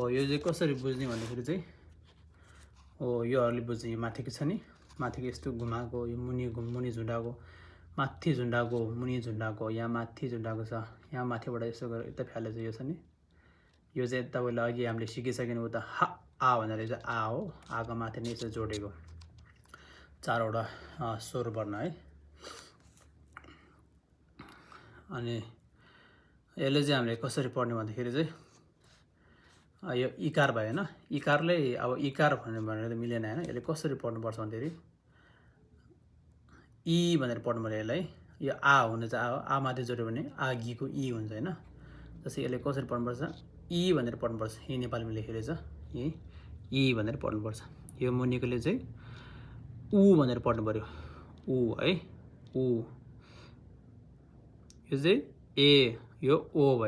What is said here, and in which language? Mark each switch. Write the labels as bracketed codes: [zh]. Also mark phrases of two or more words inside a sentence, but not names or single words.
[ne] यो चाहिँ कसरी बुझ्ने भन्दाखेरि चाहिँ योहरूले बुझ्ने। यो माथिको छ नि, माथिको यस्तो घुमाएको, यो मुनि झुन्डाएको, माथि झुन्डाएको, मुनि झुन्डाएको, यहाँ माथि झुन्डाएको छ, यहाँ माथिबाट यसो गरेर यता फ्याले चाहिँ यो छ नि। यो चाहिँ तपाईँले अघि हामीले सिकिसकेन उता हा आ भनेर चाहिँ आ हो। आको माथि नै यसो जोडेको 4वटा स्वर वर्ण है। अनि यसले चाहिँ हामीले कसरी पढ्ने भन्दाखेरि चाहिँ यो इकार भयो हैन। इकारले अब इकार भनेर त मिलेन हैन। यसले कसरी पढ्नुपर्छ भन्दाखेरि इ भनेर पढ्नु पर्यो यसलाई। यो आ हुने चाहिँ आ हो, आ माथि जोड्यो भने आगीको इ हुन्छ हैन। जस्तै यसले कसरी पढ्नुपर्छ इ भनेर पढ्नुपर्छ। यी नेपालीमा लेखेको छ इ भनेर पढ्नुपर्छ। यो मुनिकोले चाहिँ उ भनेर पढ्नु पर्यो, उ है उ। यो चाहिँ ए, यो ओ भयो।